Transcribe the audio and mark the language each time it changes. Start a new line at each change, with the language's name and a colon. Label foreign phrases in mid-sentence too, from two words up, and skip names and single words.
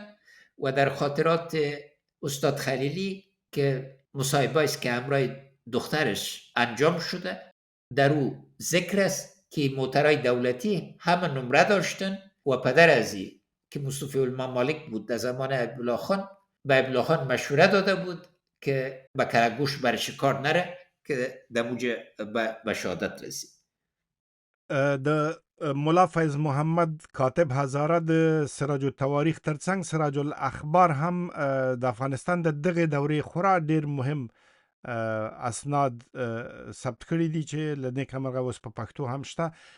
Persian: و در خاطرات استاد خلیلی که مصاحبه است که همراه دخترش انجام شده، در او ذکر است که موترهای دولتی همه نمره داشتن و پدر ازی که مصطفی الممالک بود در زمان عبدالله خان به عبدالله خان مشوره داده بود که به کلگوش بر شکار نره که در موجه به شهادت رسید.
Pashto: د ملا فیض محمد کاتب هزاره د سراج التواریخ ترڅنګ سراج الاخبار هم د افغانستان د دغه دورې خورا ډیر مهم اسناد ثبت کړي دي چې له نیکه مرغه اوس په پښتو هم شته.